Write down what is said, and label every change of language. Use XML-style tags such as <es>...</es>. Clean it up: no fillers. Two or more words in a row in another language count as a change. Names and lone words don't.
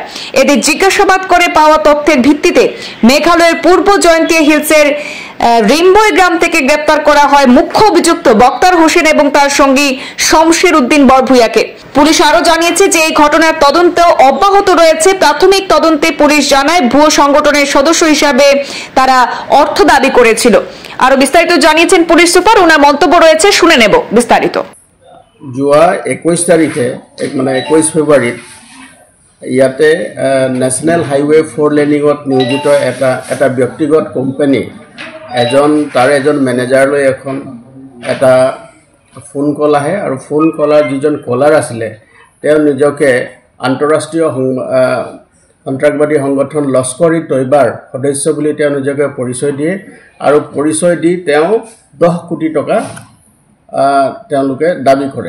<bn>এদের জিজ্ঞাসাবাদ করে পাওয়া তথ্যের ভিত্তিতে মেঘালয়ের পূর্ব জয়ন্তিয়া হিলসের রিম্বয় গ্রাম থেকে গ্রেপ্তার করা হয় মুখ্য অভিযুক্ত বক্তার হোসেন এবং তার সঙ্গী শমশের উদ্দিন বড়ভূইয়াকে। পুলিশ আরো জানিয়েছে যে এই ঘটনার তদন্ত অব্যাহত রয়েছে। প্রাথমিক তদন্তে পুলিশ জানায় ভুয়ো সংগঠনের সদস্য হিসাবে তারা অর্থ দাবি করেছিল। আরো বিস্তারিত জানিয়েছেন পুলিশ সুপার, ওনার মন্তব্য রয়েছে, শুনে নেব বিস্তারিত।</bn> <as>যোৱা 21 তাৰিখে মানে 21 ফেব্ৰুৱাৰীত ইয়াতে</as> <en>National Highway</en> <as>4 লেনিঙত নিয়োজিত এটা ব্যক্তিগত কোম্পানী তাৰ এজন মেনেজাৰলৈ এটা</as> <en>phone call</en> <as>আহে আৰু ফোন কলাৰ যিজন কলাৰ আছিলে তেওঁ নিজকে আন্তঃৰাষ্ট্ৰীয় সন্ত্ৰাসবাদী সংগঠন লস্কৰি তৈয়বাৰ সদস্য বুলি তেওঁ নিজকে পৰিচয় দিয়ে আৰু পৰিচয় দি তেওঁ 10 কোটি টকা তেওঁলোকে দাবী কৰে।</as>